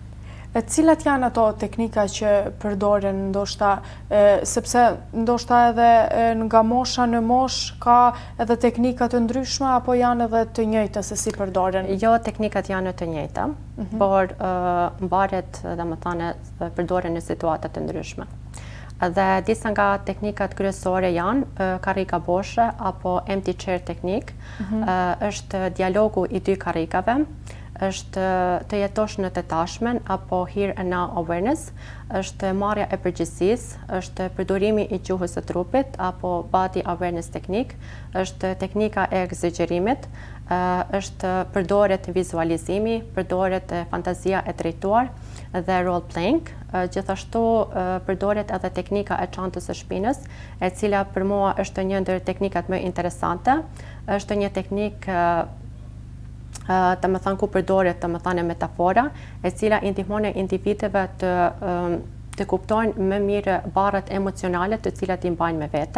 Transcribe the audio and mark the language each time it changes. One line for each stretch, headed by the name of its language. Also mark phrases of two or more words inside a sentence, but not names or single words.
Albanian: Cilat janë ato teknika që përdoren ndoshta, sepse ndoshta edhe nga mosha në moshë ka edhe teknika të ndryshme apo janë edhe të njëjta se si përdoren? Jo, teknikat janë të njëjta, por mbaret domethënë përdoren në situata të ndryshme. Dhe disa nga teknikat kryesore janë karrika boshe apo
English: empty chair
Albanian: teknik, është dialogu i dy karrikave, është të jetosh në të tashmen apo
English: here and now awareness,
Albanian: është marrja e përgjegjësisë, është përdorimi i gjuhës së trupit apo
English: body awareness
Albanian: teknik, është teknika e egzagerimit, është përdoret vizualizimi, përdoret fantazia e drejtuar dhe
English: role playing.
Albanian: Gjithashtu përdoret edhe teknika e çantës së shpinës, e cila për mua është një ndër teknikat më interesante. Është një teknikë ku përdoret metafora, e cila i ndihmon individëve të kuptojnë më mirë barrat emocionale të cilat i mbajnë me vete.